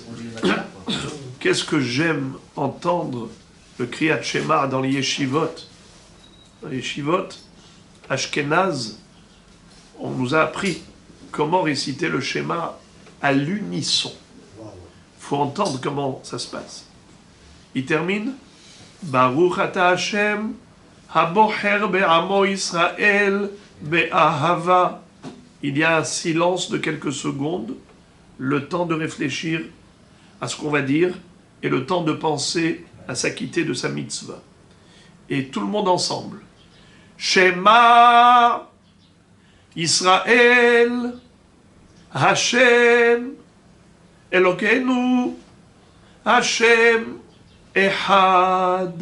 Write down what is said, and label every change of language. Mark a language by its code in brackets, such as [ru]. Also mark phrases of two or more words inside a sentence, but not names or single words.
[fr] Qu'est-ce que j'aime entendre le [he] קריאת שמע [fr] dans les yeshivot. Dans les yeshivot, Ashkenaz, on nous a appris comment réciter le Shema à l'unisson. Il faut entendre comment ça se passe. Il termine [he] ברוך אתה השם הבוחר בעמו ישראל באהבה. [fr] Il y a un silence de quelques secondes, le temps de réfléchir à ce qu'on va dire et le temps de penser à s'acquitter de sa mitzvah. Et tout le monde ensemble. [he] שמע ישראל השם אלוקינו השם אחד.